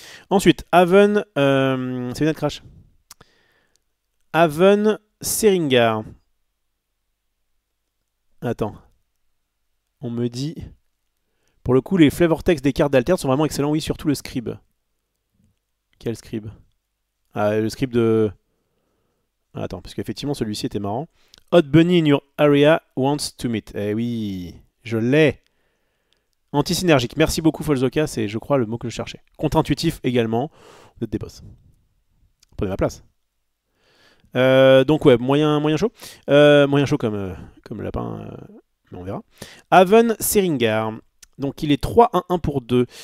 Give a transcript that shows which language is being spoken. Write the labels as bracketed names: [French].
[French] Ensuite, Haven. C'est une crash. Haven Seringar. Attends. On me dit. Pour le coup, les flavor text des cartes d'Alter sont vraiment excellents. Oui, surtout le scribe. Quel scribe? Ah, le scribe de. Ah, attends, parce qu'effectivement, celui-ci était marrant. [English] Hot Bunny in your area wants to meet. [French] Eh oui, je l'ai. Anti-synergique. Merci beaucoup, Folzoka. C'est, je crois, le mot que je cherchais. Contre-intuitif également. Vous êtes des boss. Prenez ma place. Donc ouais, moyen chaud. Moyen chaud comme le lapin, mais on verra. Haven Seringar. Donc il est 3-1-1 pour 2.